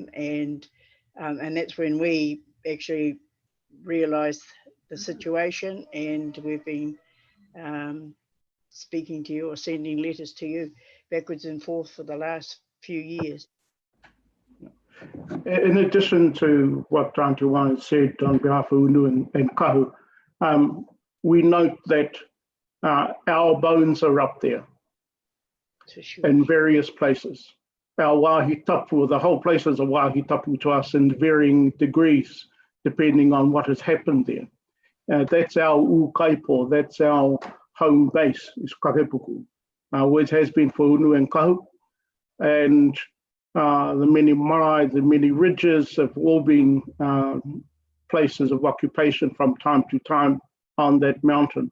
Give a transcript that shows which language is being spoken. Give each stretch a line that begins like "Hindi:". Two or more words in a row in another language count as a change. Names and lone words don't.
English: And that's when we actually realised the situation, and we've been speaking to you or sending letters to you backwards and forth for the last few years. In addition to what Auntie Wine said on behalf of Unu and Kahu, we note that our bones are up there in various places.
Māori: Our wāhi tapu,
English: the whole place is a
Māori: wāhi tapu
English: to us in varying degrees, depending on what has happened there. That's our ukaipo, that's our home base, is Kakapuku, which has been for Unu and Kahu. And the many marae, the many ridges have all been places of occupation from time to time on that mountain.